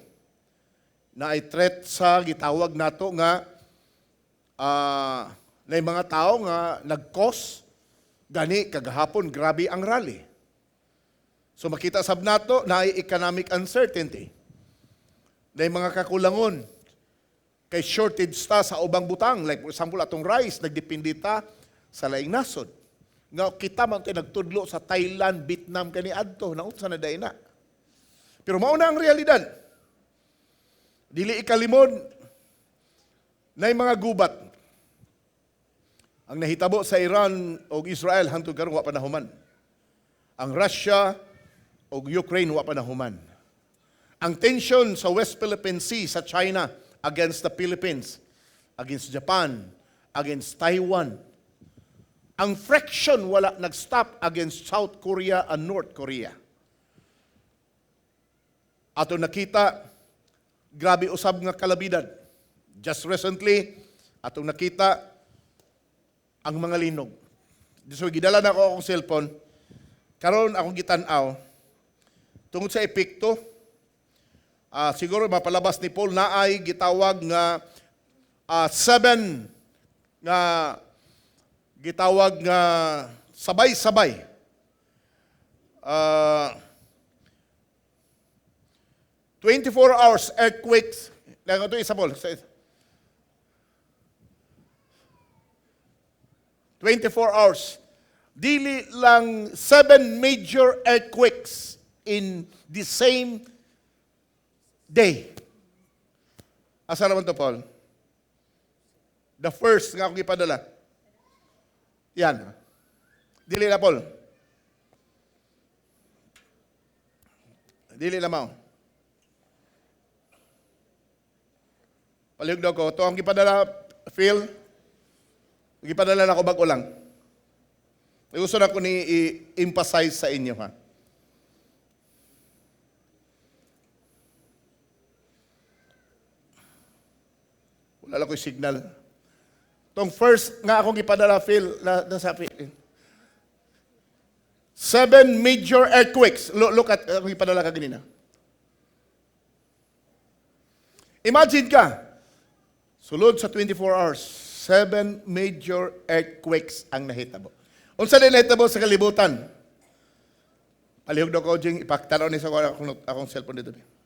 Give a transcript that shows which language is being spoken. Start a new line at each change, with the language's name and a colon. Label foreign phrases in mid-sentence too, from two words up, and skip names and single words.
Cebuano: Naay threat sa gitawag nato nga naay mga tao nga nag-cause gani kagahapon grabe ang rally. So makita sab nato naay
English: economic uncertainty.
Cebuano: Naay mga kakulangon kay shortage ta sa ubang butang,
English: like for example
Cebuano: atong rice nagdepende ta sa laing nasod. Nga kita man tayo nagtudlo sa Thailand, Vietnam kani adto naunsa na day na. Pero mao na ang realidad. Dili ikalimod nay mga gubat. Ang nahitabo sa Iran o Israel hangtod karon wa pa nahuman. Ang Russia o Ukraine wa pa nahuman. Ang tension sa West Philippine Sea sa China
English: against the Philippines, against Japan, against Taiwan.
Cebuano: Ang friction wala nag-stop
English: against South Korea and North Korea.
Cebuano: Ato nakita, grabe usab nga kalabidan.
English: Just recently,
Cebuano: atong nakita ang mga linog. So, gidala na ako akong cellphone, karon akong gitan-aw tungod sa epekto, siguro mapalabas ni Paul na ay gitawag nga 7 nga gitawag nga sabay-sabay.
English: 24 hours earthquakes.
Cebuano: Ito isa Paul. 24 hours. Dili lang
English: 7 major earthquakes in the same day.
Cebuano: Asa naman to, Paul?
English: The first
Cebuano: nga akong ipadala. Yan. Dili na, Paul. Dili na, Mao. Palihog daw ko. Ito ang ipadala, Phil. Ipadala na ako bago lang. Gusto na ko ni i-emphasize sa inyo, ha? Wala lang ko signal. Itong first nga akong ipadala, Phil, nasa
English: 7 major earthquakes. Look at
Cebuano: akong ipadala ka ganina. Imagine ka, sulod sa 24 hours,
English: 7 major earthquakes
Cebuano: ang nahitabo. Unsa din nahitabo sa kalibutan? Palihog daw ko, Jing, ipakitanaw ni sa akong cellphone dito.